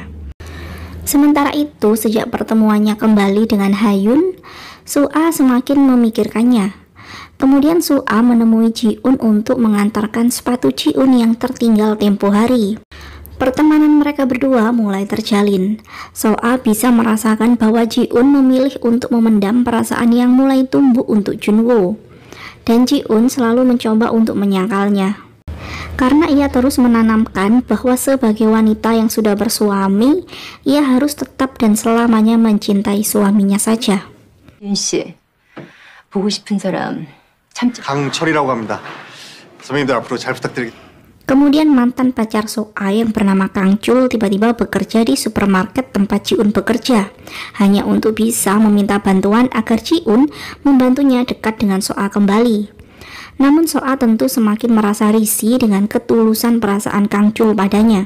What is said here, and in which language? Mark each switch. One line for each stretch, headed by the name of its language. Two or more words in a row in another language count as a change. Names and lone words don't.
Indonesian: Sementara itu, sejak pertemuannya kembali dengan Ha-yun, So-a semakin memikirkannya. Kemudian So-a menemui Ji-un untuk mengantarkan sepatu Ji-un yang tertinggal tempo hari. Pertemanan mereka berdua mulai terjalin. So-a bisa merasakan bahwa Ji-un memilih untuk memendam perasaan yang mulai tumbuh untuk Junwoo. Dan Ji-un selalu mencoba untuk menyangkalnya. Karena ia terus menanamkan bahwa sebagai wanita yang sudah bersuami, ia harus tetap dan selamanya mencintai suaminya saja.
Korean: 윤 씨, 보고 싶은 사람 참지. 강철이라고 합니다. 선배님들 앞으로 잘 부탁드리겠습니다.
Indonesian: Kemudian mantan pacar So-a yang bernama Kang Chul tiba-tiba bekerja di supermarket tempat Ji-un bekerja, hanya untuk bisa meminta bantuan agar Ji-un membantunya dekat dengan So-a kembali. Namun So-a tentu semakin merasa risih dengan ketulusan perasaan Kang Chul padanya.